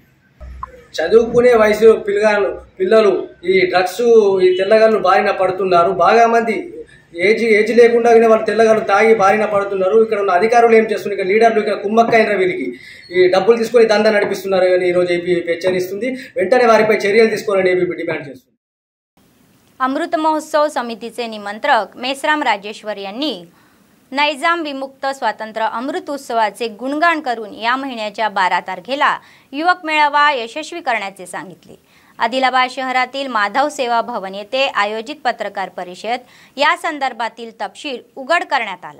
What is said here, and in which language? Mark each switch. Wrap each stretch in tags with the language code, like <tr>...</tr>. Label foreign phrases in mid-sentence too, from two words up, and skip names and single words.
<te>చదువుకునే వయసు పిల్లలు ఈ డ్రగ్స్ ఈ తెల్లగల్లు బారిన పడుతున్నారు। బాగా మంది ఏజ్ లేకుండా వాళ్ళు తెల్లగల్లు తాగి బారిన పడుతున్నారు। ఇక్కడ ఉన్న అధికారులు ఏం చేస్తున్నారు, ఇక్కడ లీడర్లు ఇక్కడ కుమ్మక్కైన వీరికి ఈ డబ్బులు తీసుకొని దందా నడిపిస్తున్నారు అని ఈరోజు ఏబీపీ హెచ్చరిస్తుంది। వెంటనే వారిపై చర్యలు తీసుకోవాలని ఏబీపీ డిమాండ్ చేస్తుంది।</te> <mr>अमृत महोत्सव समितीचे निमंत्रक मेसराम राजेश्वर यांनी नैजाम विमुक्त स्वातंत्र्य अमृत उत्सवाचे गुणगान करून या महिन्याच्या 12 तारखेला युवक मेळावा यशस्वी करण्याचे सांगितले। आदिलाबाद शहरातील माधव सेवा भवन येथे आयोजित पत्रकार परिषद या संदर्भातील तपशील उघड करण्यात आला।</mr>